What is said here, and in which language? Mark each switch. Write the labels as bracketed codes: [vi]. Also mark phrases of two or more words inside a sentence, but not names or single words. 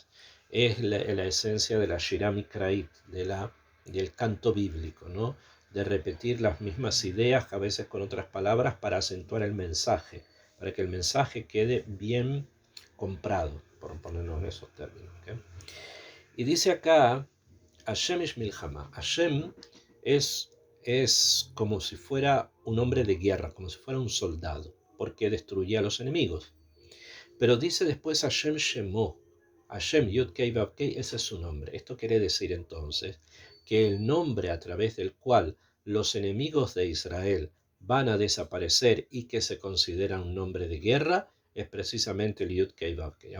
[es] Es la esencia de la [he] שירה מקראית, [es] del canto bíblico, ¿no? De repetir las mismas ideas, a veces con otras palabras, para acentuar el mensaje, para que el mensaje quede bien comprado, por ponerlo en esos términos. ¿Okay? Y dice acá, [he] השם איש מלחמה. [es] Hashem es como si fuera un hombre de guerra, como si fuera un soldado, porque destruía a los enemigos. Pero dice después [he] השם שמו, השם יוד קי ואו קי, [es] ese es su nombre. Esto quiere decir entonces que el nombre a través del cual los enemigos de Israel van a desaparecer y que se considera un nombre de guerra es precisamente el [he] יוד קי ואו קי.